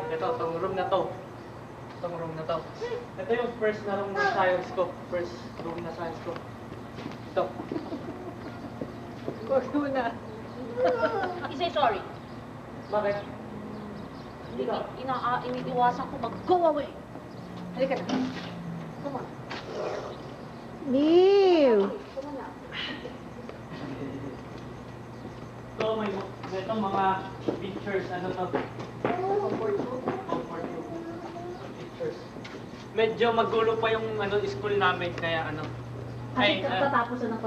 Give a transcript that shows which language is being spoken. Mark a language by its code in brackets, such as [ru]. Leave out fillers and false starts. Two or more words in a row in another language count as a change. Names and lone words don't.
[tl] Ito, itong room na to. Itong room na to. Ito yung first na room na science ko. First room na science ko. Ito. Huwag muna. Isay sorry. Bakit? Dito. Iniiwasan ko mag-go away. Halika na. [en] Come on. Leave! Come on na. [tl] So, ito mga pictures, ano to? [en] Comfort pictures. [tl] Medyo magulo pa yung ano school namin, kaya ano. Kasi katatapos na ng